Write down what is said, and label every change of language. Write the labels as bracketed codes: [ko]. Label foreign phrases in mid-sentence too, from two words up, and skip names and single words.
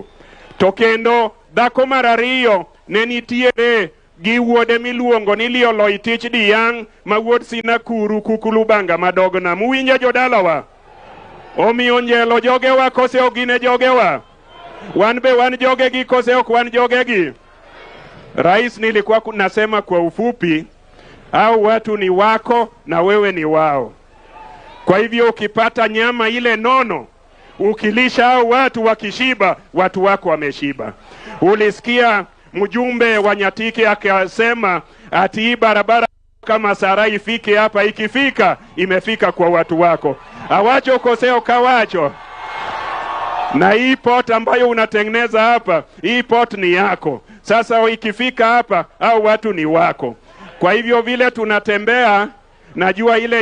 [luo] To kendo dhako mar ariyo ne nitiere gi wuode miluongo ni Lioloitich Diyang' ma wuod Sinakuru Kukulubanga madogna. Uwinja jodalawa? Omiyo Onjelo jogewa kose ok gine jogewa? Wan be wan jogegi kose ok wan jogegi? [sw] Rais, nilikuwa nasema kwa ufupi, au watu ni wako na wewe ni wao. Kwa hivyo ukipata nyama ile nono, ukilisha hao watu wakishiba, watu wako wameshiba. Ulisikia mjumbe wa Nyatike akasema ati hii barabara kama Sarai ifike hapa, ikifika imefika kwa watu wako. [luo] Awacho koseo kawacho. [sw] Na hii port ambayo unatengeneza hapa, hii port ni yako. Sasa ikifika hapa, au watu ni wako. Kwa hivyo vile tunatembea, najua ile